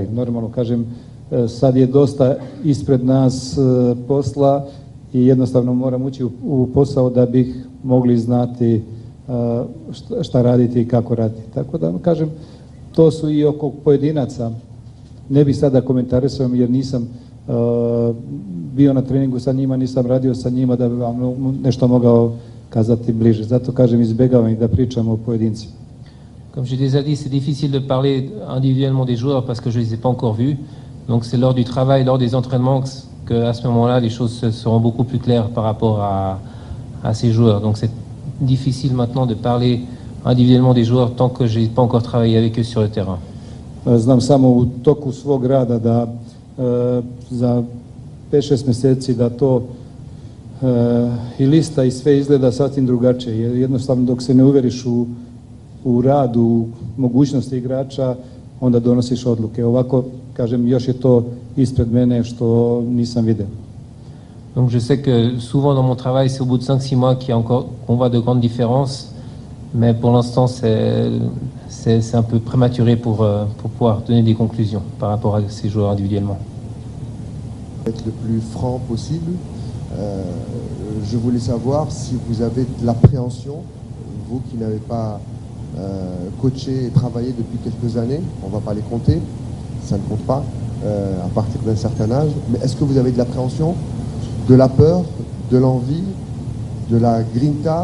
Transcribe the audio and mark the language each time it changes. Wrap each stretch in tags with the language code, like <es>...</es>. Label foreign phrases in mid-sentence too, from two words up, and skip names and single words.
<sr>Normalno kažem, sad je dosta ispred nas posla i jednostavno moram ući u posao da bih mogli znati šta raditi i kako raditi. Tako da kažem, to su i oko pojedinaca. Ne bih sada komentarisao jer nisam bio na treningu sa njima, nisam radio sa njima da bi vam nešto mogao kazati bliže. Zato kažem, izbjegavam i da pričamo o pojedincima.</sr> <fr>Comme j'ai déjà dit, c'est difficile de parler individuellement des joueurs parce que je ne les ai pas encore vus. Donc c'est lors du travail, lors des entraînements qu'à ce moment-là, les choses seront beaucoup plus claires par rapport à ces joueurs. Donc c'est difficile maintenant de parler individuellement des joueurs tant que je n'ai pas encore travaillé avec eux sur le terrain.</fr> <sr>Znam samo u toku svog rada da za 5-6 mjeseci da to i lista i sve izgleda sasvim drugačije. Jer jednostavno dok se ne uveriš u radu, u mogućnosti igrača, onda donosiš odluke. Ovako, kažem, još je to ispred mene što nisam vidio.</sr> <fr>Donc je sais que souvent dans mon travail, c'est au bout de 5-6 mois qu'on voit de grandes différences, mais pour l'instant c'est un peu prématuré pour pouvoir donner des conclusions par rapport à ces joueurs individuellement. Être le plus franc possible. Je voulais savoir si vous avez de l'appréhension, vous qui n'avez pas coaché et travaillé depuis quelques années, on ne va pas les compter, ça ne compte pas à partir d'un certain âge, mais est-ce que vous avez de l'appréhension, de la peur, de l'envie, de la grinta?</fr>